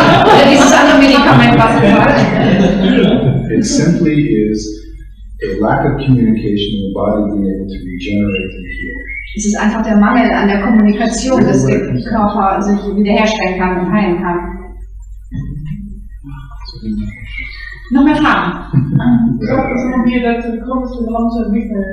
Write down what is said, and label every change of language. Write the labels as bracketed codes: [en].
[de] Oder dieses andere Medikament, was Sie sagen. [en] It simply is a lack of communication in the body being able to regenerate and heal. [de] Es ist einfach der Mangel an der Kommunikation, dass der Körper sich wiederherstellen kann und heilen kann. Noch mehr Fragen? Sagen wir, dass du kommst zu Hause mit